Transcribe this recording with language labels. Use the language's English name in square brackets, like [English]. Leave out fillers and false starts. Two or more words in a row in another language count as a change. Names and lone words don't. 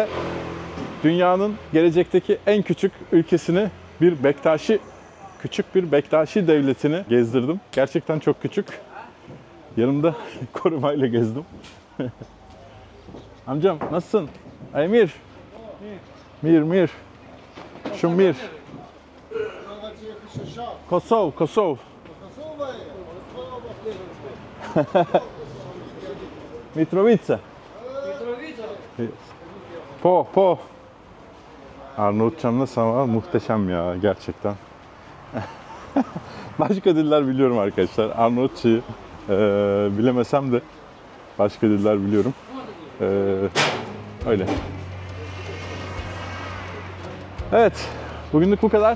[Turkish] Size dünyanın gelecekteki en küçük ülkesini küçük bir Bektaşi devletini gezdirdim. Gerçekten çok küçük. Yanımda korumayla gezdim. Amcam nasılsın? Emir. [Albanian] Mir. Shumir. Kosov. Mitrovica. Po. [Turkish] Arnavutçamla sana muhteşem ya gerçekten. Başka diller biliyorum arkadaşlar. Arnavutçayı bilemesem de başka diller biliyorum. Öyle. Evet, bugünlük bu kadar.